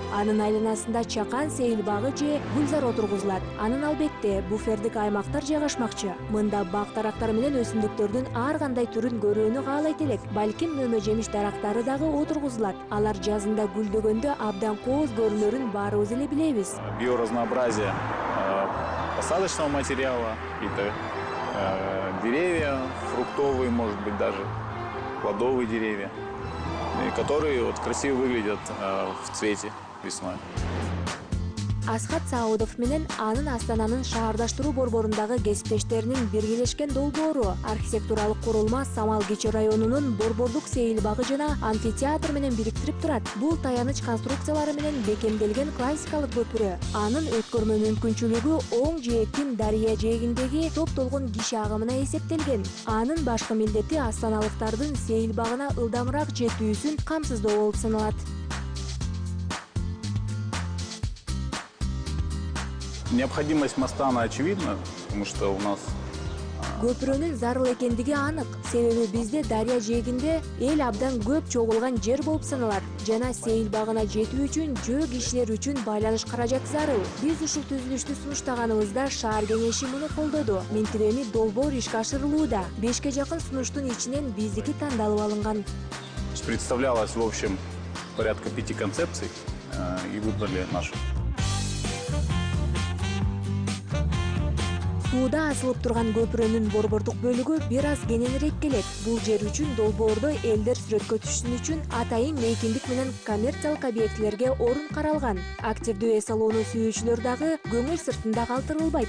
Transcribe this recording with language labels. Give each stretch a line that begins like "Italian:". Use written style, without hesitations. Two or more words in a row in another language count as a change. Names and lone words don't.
Kyrgyz: Анын айланасында чакан сейил багы же гүлзар отургузулат. Анын албетте буфердик аймактар жайгашмакчы. Мында бак дарактар менен өсүмдүктөрдүн ар кандай түрүн көрүүнү каалайт элек. Балким мөмө жемиш дарактары дагы отургузулат. Алар жазында гүлдөгөндө абдан кооз көрүнөрүн баарыбыз эле билебиз.
Russian: Биоразнообразие посадочного материала, какие-то деревья, фруктовые, может быть, даже плодовые деревья, которые вот красиво выглядят в цвете весной.
Kyrgyz: Асхат Саудов менен анын Астананын шаардаштыруу борборундагы кесиптештеринин биргелешкен долбоору архитектуралык курулма Самал Кечи районунун борбордук сейил багы жана амфитеатр менен бириктирип турат. Бул таяныч конструкциялары менен бекемделген классикалык көпүрө. Анын өткөрмө мүмкүнчүлүгү оң жээктин дарыя жээгиндеги топтолгон киши агымына эсептелген. Анын башкы милдети астаналыктардын сейил багына ылдамыраак жетүүсүн камсыздоо болуп саналат.
Russian: Необходимость моста, она очевидна, потому что у нас
Kyrgyz: Көпүрөнүн зарыл экендиги анык. Себеби бизде дарыя жээгинде эл абдан көп чогулган жер болуп саналат. Жана сейил багына жетүү үчүн жөө кишилер үчүн байланыш каражаты зарыл. Биз ушул түзүлүштү сунуштаганыбызда шаар кеңеши муну колдоду. Минтирени долбоор ишке ашырылууда. 5ке жакын сунуштун ичинен биздики тандалып алынган.
Russian: представлялось, в общем, порядка 5 концепций, и выбрали нашу.
Kyrgyz: Сууда асылып турган көпүрөнүн борбордук бөлүгү бир аз кененирээк келет. Бул жер үчүн долбоордо элдер сүрөткө түшүшүн үчүн атайын мейкиндик менен коммерциялык объектилерге орун каралган. Активдүү эс алууну сүйүүчүлөр дагы көңүл сыртында калтырылбайт.